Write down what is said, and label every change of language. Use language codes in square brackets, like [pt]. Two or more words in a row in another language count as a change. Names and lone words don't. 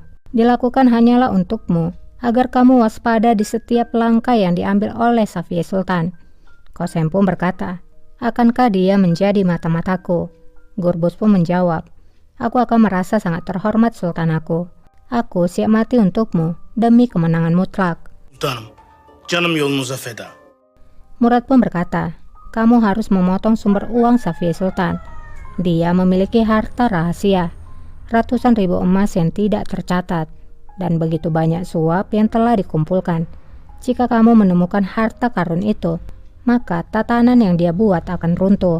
[id] Dilakukan hanyalah untukmu, agar kamu waspada di setiap langkah yang diambil oleh Safiye Sultan. Kosem pun berkata, akankah dia menjadi mata-mataku? Gürbüz pun menjawab, aku akan merasa sangat terhormat Sultan aku. Aku siap mati untukmu demi kemenangan mutlak. [tr] Sultanım, canım yolunuza feda. [id] Murad pun berkata, kamu harus memotong sumber uang Safiye Sultan. Dia memiliki harta rahasia, ratusan ribu emas yang tidak tercatat, dan begitu banyak suap yang telah dikumpulkan. Jika kamu menemukan harta karun itu, maka tatanan yang dia buat akan runtuh.